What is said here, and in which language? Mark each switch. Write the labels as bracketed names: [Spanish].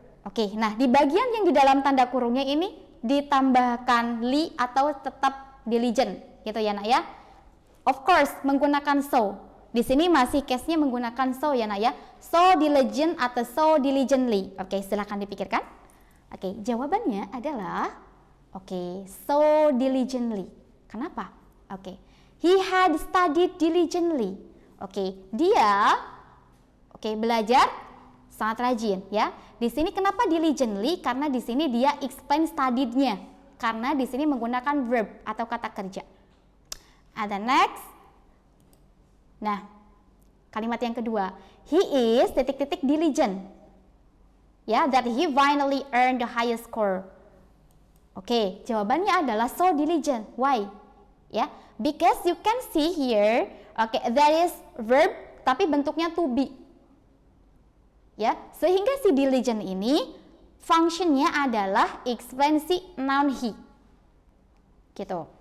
[Indonesian] Oke, nah di bagian yang di dalam tanda kurungnya ini ditambahkan li atau tetap diligent gitu ya nak ya. [English] Of course [Indonesian] menggunakan so. Di sini masih case-nya menggunakan so ya nak ya. So diligent atau so diligently. Oke, silahkan dipikirkan. Oke, jawabannya adalah so diligently. Kenapa? Oke. [English] He had studied diligently. [Indonesian] Dia belajar sangat rajin ya. Di sini kenapa diligently? Karena di sini dia explain studied-nya. Karena di sini menggunakan verb atau kata kerja. [English] And the next. [Indonesian] Nah, kalimat yang kedua, [English] he is diligent. Ya, that he finally earned the highest score. [Indonesian] Oke, jawabannya adalah so diligent. [English] Why? Ya, because you can see here, there is verb [Indonesian] tapi bentuknya to be. Ya, sehingga si diligent ini functionnya adalah explain si noun he. Gitu.